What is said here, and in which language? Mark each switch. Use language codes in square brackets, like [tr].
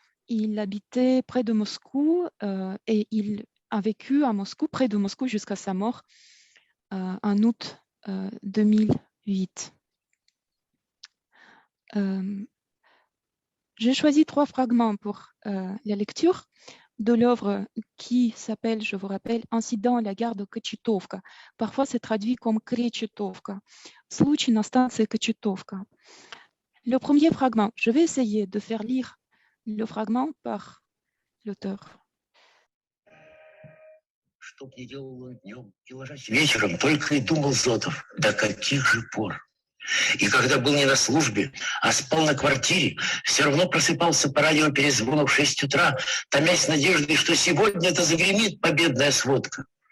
[fr] Il habitait près de Moscou et il a vécu à Moscou, près de Moscou jusqu'à sa mort en août 2008. J'ai choisi 3 fragments pour la lecture de l'œuvre qui s'appelle, je vous rappelle, Incident à la gare de Kochetovka. Parfois, c'est traduit comme Кречетовка. [ru] Случай на станции Kochetovka. [fr] Le premier fragment, je vais essayer de faire lire le fragment par l'auteur. [ru] Что б ни делал он днем и ложась вечером, только и думал Зотов, до каких же пор. И когда был не на службе, а спал на квартире, все равно просыпался по радиоперезвону в 6 утра, томясь надеждой, что сегодня-то загремит победная сводка.